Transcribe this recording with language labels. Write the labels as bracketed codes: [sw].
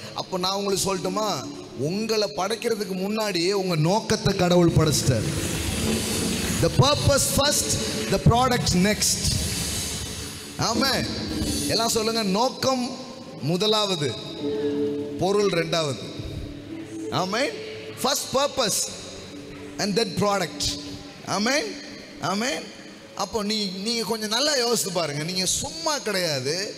[ta] அப்போ நான் உங்களுக்கு சொல்லட்டுமா, உங்களை படைக்கிறதுக்கு முன்னாடியே உங்கள் நோக்கத்தை கடவுள் படைச்சிட்டார். [en] The purpose first, the product next. ஆமென். [ta] எல்லாம் சொல்லுங்க, நோக்கம் முதலாவது, பொருள் ரெண்டாவது. ஆமென். [en] first purpose and then product. [ta] ஆமென், ஆமென். அப்போ நீங்கள் கொஞ்சம் நல்லா யோசித்து பாருங்க. நீங்கள் சும்மா கிடையாது.